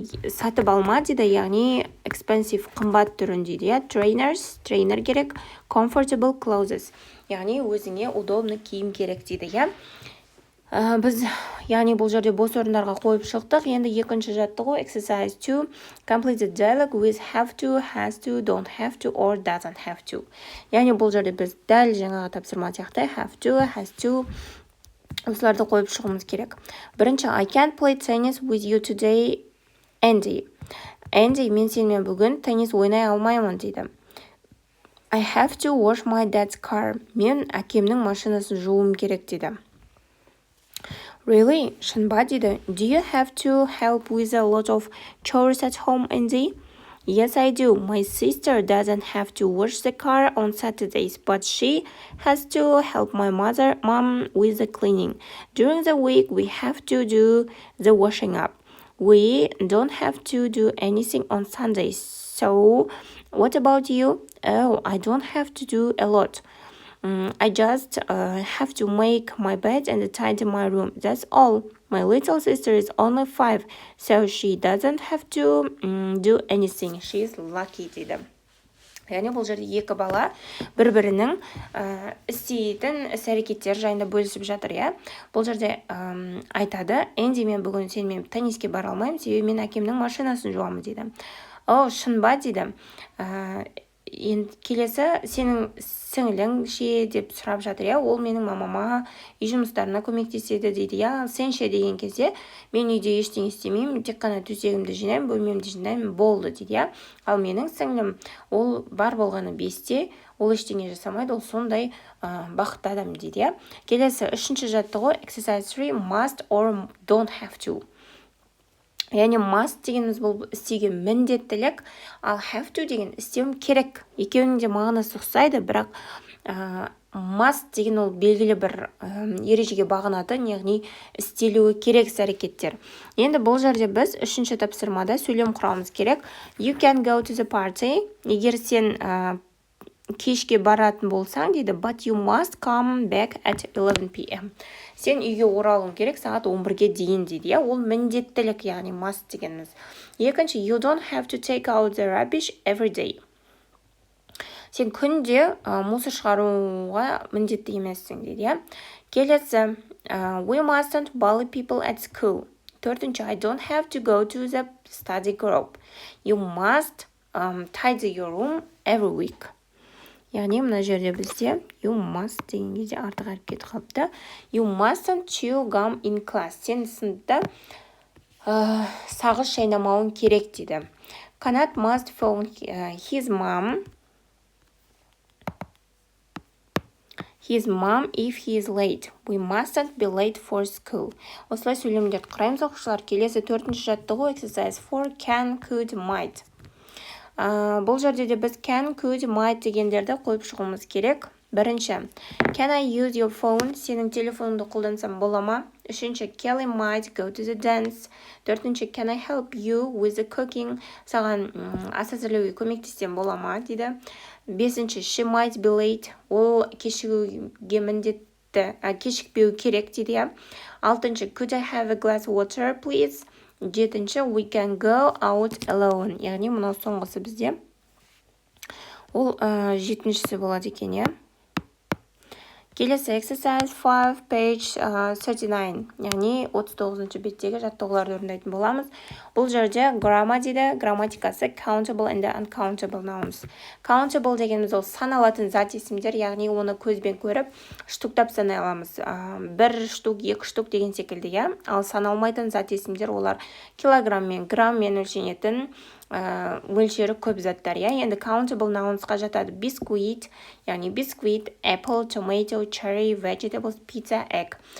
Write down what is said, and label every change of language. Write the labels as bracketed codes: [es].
[kk] Сатып алма дейді, яғни expensive қымбат түрін дейді. Trainers, трейнер керек. [en] Comfortable clothes, [kk] яғни өзіңе удобны киім керек дейді. Біз, яғни бұл жерде бос орындарға қойып шықтық. Енді екінші жаттығу [en] exercise 2, complete the dialogue with have to, has to, don't have to, or doesn't have to. [kk] Яғни бұл жерде біз дәл жаңағы тапсырма сияқты have to, has to осыларды қойып шығымыз керек. [en] Бірінші, I can't play tennis with you today, Andy. [kk] Andy, мен сенімен бүгін теннис ойнай алмаймын дейді. [en] I have to wash my dad's car. [kk] Мен әкемнің машинасын жууым керек дейді. Really? Шынба дейді. [en] Do you have to help with a lot of chores at home, Andy? Yes, I do. My sister doesn't have to wash the car on Saturdays, but she has to help my mom with the cleaning. During the week, we have to do the washing up. We don't have to do anything on Sundays. So, what about you? Oh, I don't have to do a lot. I just have to make my bed and tidy my room. That's all. My little sister is only 5, so she doesn't have to do anything. She's lucky [kk] дейді. Яғни бұл жерде екі бала бір-бірінің істейтін іс-әрекеттер жайында бөлісіп жатыр. Бұл жерде айтады, Энди, мен бүгін сенімен тенниске бара алмаймын, себебі мен әкемнің машинасын жуамын дейді. О, шынба дейді. Келесі сенің сіңілің ше деп сұрап жатыр. Ол менің мамама үй жұмыстарына көмектеседі дейді. Сен ше деген кезде мен үйде ештеңе істемеймін, тек қана төсегімді жинаймын, бөлмемді жинаймын, болды дейді. Ал менің сіңілім, ол бар болғаны 5-те, ол ештеңе жасамайды, ол сондай бақытты адам дейді. Келесі үшінші жаттығу [en] exercise 3, must or don't have to. [kk] Яғни must дегеніміз бұл істеуге міндеттілік, ал have to деген істеуім керек. Екеуінің де мағынасы ұқсайды, бірақ must деген ол белгілі бір ережеге бағынатын, яғни істелуі керек іс-әрекеттер. Енді бұл жерде біз үшінші тапсырмада сөйлем құрамыз керек. [en] You can go to the party. [kk] Егер сен кешке баратын болсаң дейді, [en] but you must come back at 11 p.m. [kk] Сен үйге оралуың керек сағат 11-ге дейін дейді. Ол міндеттілік, яғни must дегеніміз. Екінші, [en] you don't have to take out the rubbish every day. [kk] Сен күнде мусор шығаруға міндетті емессің дейді. [en] Келесі, we mustn't bully people at school. [kk] Төртінші, [en] I don't have to go to the study group. You must tidy your room every week. [kk] Яғни мына жерде бізде you must деген кезде артық әрекет қалыпты. [en] You mustn't chew gum in class. [kk] Сен сыныпта сағыз шайнамауың керек дейді. [en] Канат must phone his mom. his mom if he is late. We mustn't be late for school. [kk] Осылай сөйлемдерді құраймыз оқушылар. Келесі 4-ші жаттығу [en] exercise 4 can, could, might. [kk] Бұл жерде де біз can, could, might дегендерді қойып шығуымыз керек. Бірінші, [en] can I use your phone? [kk] Сенің телефоныңды қолдансам бола ма? Үшінші, [en] Kelly might go to the dance. [kk] Төртінші, [en] can I help you with the cooking? [kk] Саған ас әзірлеуге көмектессем бола ма? Дейді. Бесінші, [en] she might be late. [kk] Ол кешігуге міндетті, кешікпеу керек дейді. Алтыншы, [en] could I have a glass of water, please? [kk] Жетінші, [en] we can go out alone. [kk] Яғни мынау соңғысы бізде. Ол жетіншісі болады екен, иә? Келесі exercise 5 page 39, яғни 39-шы беттегі жаттығуларды орындайтын боламыз. Бұл жерде грамма дейді, грамматикасы countable and uncountable nouns. Countable дегеніміз ол саналатын зат есімдер, яғни оны көзбен көріп, штуктап санай аламыз. Бір штук, екі штук деген секілді, иә? Ал саналмайтын зат есімдер олар килограммен, граммен өлшенетін мөлшері көп заттар, иә? Енді [en] countable nounsқа жатады biscuit, яғни biscuit, apple, tomato, cherry, vegetables, pizza, egg.